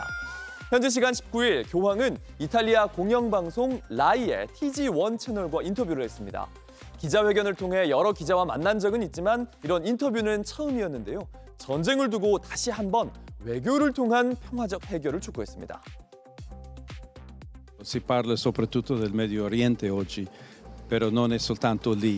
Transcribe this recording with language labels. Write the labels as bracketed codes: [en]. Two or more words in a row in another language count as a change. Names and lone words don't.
[ko] 현지 시간 19일 교황은 이탈리아 공영방송 라이의 TG1 채널과 인터뷰를 했습니다. 기자회견을 통해 여러 기자와 만난 적은 있지만 이런 인터뷰는 처음이었는데요. 전쟁을 두고 다시 한번 외교를 통한 평화적 해결을 촉구했습니다. [it] Si parla soprattutto del Medio Oriente oggi, però non è soltanto lì.